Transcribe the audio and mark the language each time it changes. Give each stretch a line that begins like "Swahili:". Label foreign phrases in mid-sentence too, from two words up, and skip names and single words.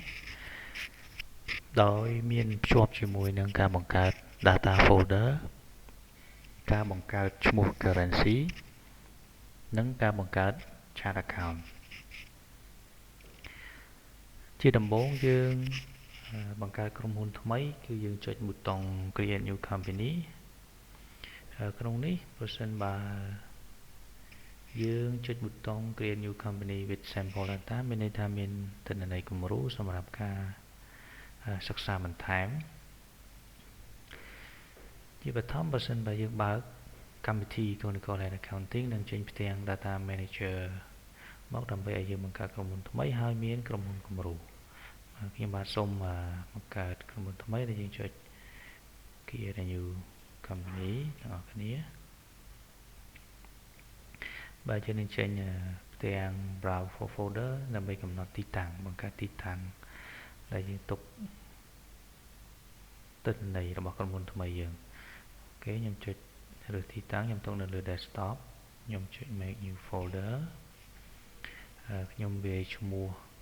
Khmer: ដោយមានភ្ជាប់ជាមួយនឹងការបង្កើត
English: data folder
Khmer: ការបង្កើតឈ្មោះ currency និងការបង្កើត
English: chart account
Khmer: ជាដំបូងយើងបង្កើតក្រុមហ៊ុនថ្មីគឺយើងចុចប៊ូតុង
English: create new company
Khmer: ក្នុងនេះប្រសិនបើ យើងចុចប៊ូតុង
English: create new company with sample data
Khmer: មានន័យថាមានទិន្នន័យគំរូសម្រាប់ការសិក្សាបន្ថែម ជាបឋមប្រសិនបើយើងបើកកម្មវិធី Conical Head Accounting នឹងចេញផ្ទាំង Data Manager មកដើម្បីឲ្យយើងបង្កើតក្រុមហ៊ុនថ្មីហើយមានក្រុមហ៊ុនគំរូខ្ញុំបាទសូមបង្កើតក្រុមហ៊ុនថ្មីដែលយើងចុច
English: create a new company
Khmer: ទាំងអស់គ្នាបាទយើងនឹងចេញផ្ទាំង
English: browse for folder
Khmer: ដើម្បីកំណត់ទីតាំងបង្កើតទីតាំងដែលយើងទុក ទិន្នន័យរបស់ក្រុមហ៊ុនថ្មីយើងអូខេខ្ញុំចុចរើសទីតាំងខ្ញុំទុកនៅលើ desktop ខ្ញុំចុច
English: make new folder
Khmer: ខ្ញុំវាយឈ្មោះ